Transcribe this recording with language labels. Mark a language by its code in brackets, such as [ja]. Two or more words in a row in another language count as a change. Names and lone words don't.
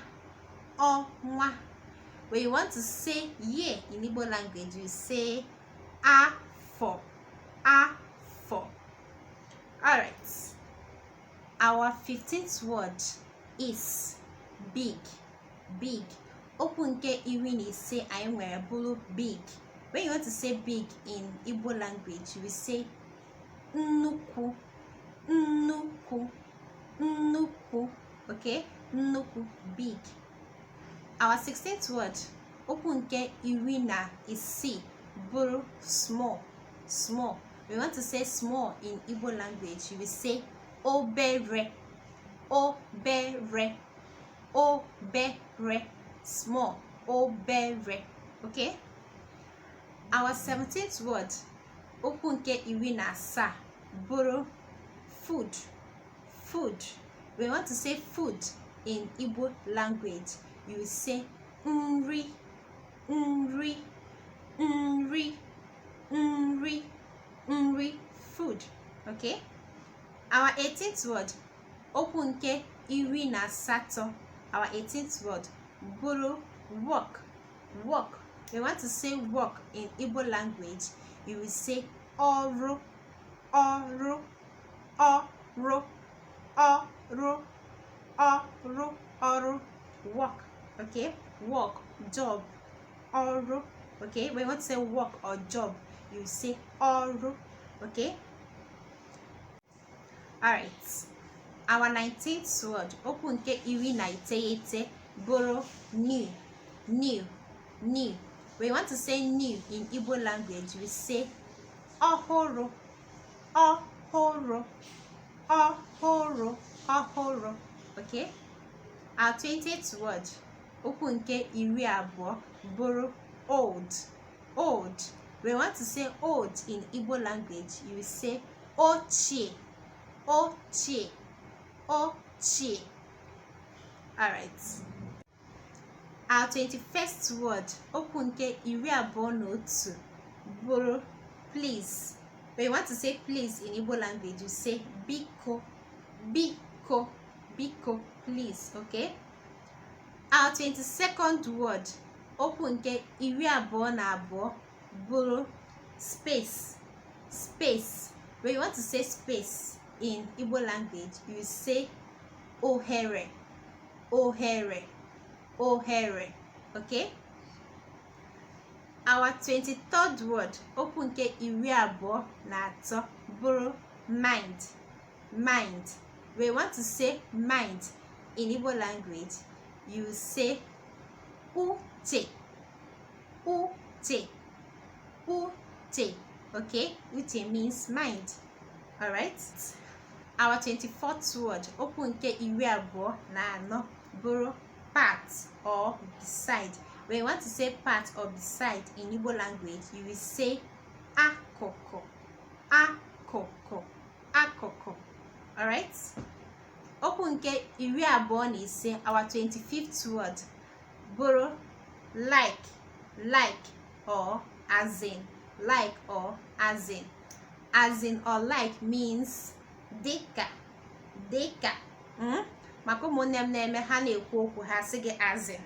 [ig] Ọnwa. [en] When you want to say year in Igbo language, we say afọ. [ig] Afọ. [en] Alright. Our 15th word is big. Big. [ig] Okwu nke 15 anyị nwere bụrụ big. [en] When you want to say big in Igbo language, we say nnukwu. [ig] Nnukwu. Nnukwu. Okay? Nnukwu. [en] Big. Our 16th word, [ig] okwu nke 16 bụrụ [en] small. Small. We want to say small in Igbo language, we say obere. [ig] Obere. Obere. Small. Obere. [en] Okay? Our 17th word, [ig] okwu nke 17 bụrụ food. [en] Food. We want to say food in Igbo language, you say nri. [ig] Nri. Nri. Nri. Nri. [en] Food. Okay? Our 18th word, [ig] okwu nke 18. [en] Our 18th word bụrụ work. Work. We want to say work in Igbo language, you will say ọrụ. [ig] Ọrụ. Ọrụ. Ọrụ. Ọrụ. Ọrụ. [en] Work. Okay? Work. Job. [ig] Ọrụ. Okay? [en] When you want to say work or job, you say ọrụ. Okay? Alright. Our 19th word, [ig] okwu nke 19 bụrụ new. [en] New. New. When you want to say new in Igbo language, we say ọhụrụ. [ig] Ọhụrụ. Ọhụrụ. Ọhụrụ. [en] Okay? Our 20th word, [ig] okwu nke 20 bụrụ old. [en] Old. When you want to say old in Igbo language, you say ochie. [ig] Ochie. Ochie. [en] Alright. Our 21st word, [ig] okwu nke 21 bụrụ please. [en] When you want to say please in Igbo language, you say biko. [ig] Biko. Biko. [en] Please. Okay? Our 22nd word, [ig] okwu nke 22 bụrụ space. [en] Space. When you want to say space in Igbo language, you say ohere. [ig] Ohere. Ohere. [en] Okay? Our 23rd word, [ig] okwu nke 23 bụrụ mind. [en] Mind. When you want to say mind in Igbo language, you say uche. [ig] Uche. Uche. Okay? [en] Uche means mind. Alright? Our 24th word, [ig] okwu nke 24 bụrụ [en] part or beside. When you want to say part or beside in Igbo language, you will say akụkụ. [ig] Akụkụ. Akụkụ. Alright? Okwu nke 25, [en] our 25th word bụrụ like. Like or as in. Like or as in. As in or like means dịka. [ig] Dịka. Maka ụmụnne m na-eme ha na-ekwu okwu ha sị gị [en] as in.